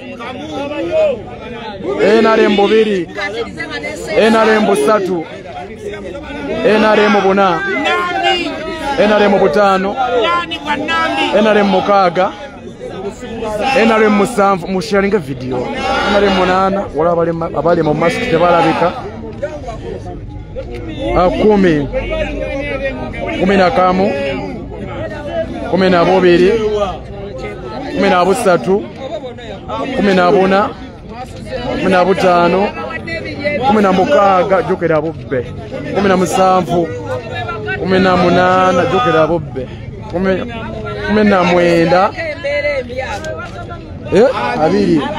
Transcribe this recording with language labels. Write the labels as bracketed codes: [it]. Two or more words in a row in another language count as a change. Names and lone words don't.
[lg] NRM bubiri NRM busatu NRM buna NRM butano NRM mukaaga NRM musanvu mu sharing video NRM munana wala abali mu mask tebalabika 10 na kamu 10 na bubiri 10 na busatu 10 na buna 10 na butano 10 na mukaaga jukira bubbe 10 na musanvu 10 na munana jukira bubbe 10 na mwenda abiri